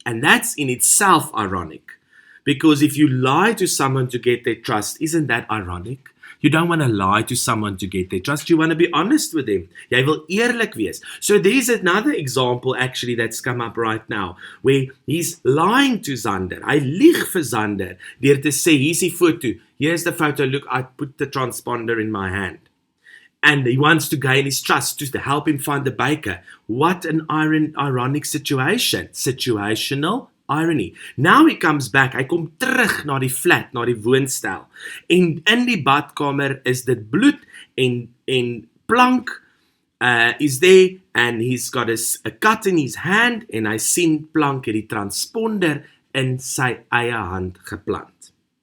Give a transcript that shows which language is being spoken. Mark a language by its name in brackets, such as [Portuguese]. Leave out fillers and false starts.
[English] And that's in itself ironic. Because if you lie to someone to get their trust, isn't that ironic? You don't want to lie to someone to get their trust. You want to be honest with them. [Afrikaans] Jy wil eerlik wees. [English] So there's another example actually that's come up right now, where he's lying to Xander. [Afrikaans] Hy lieg vir Xander deur te sê, hier's die foto. [English] Here's the photo. Look, I put the transponder in my hand. And he wants to gain his trust to help him find the baker. What an ironic situation. Situational irony. Now he comes back, [Afrikaans] hy kom terug na die flat, na die woonstel. En in die badkamer is dit bloed en Plank [English] is there and he's got a cut in his hand [Afrikaans] en hy sien Plank het die transponder in sy eie hand geplant.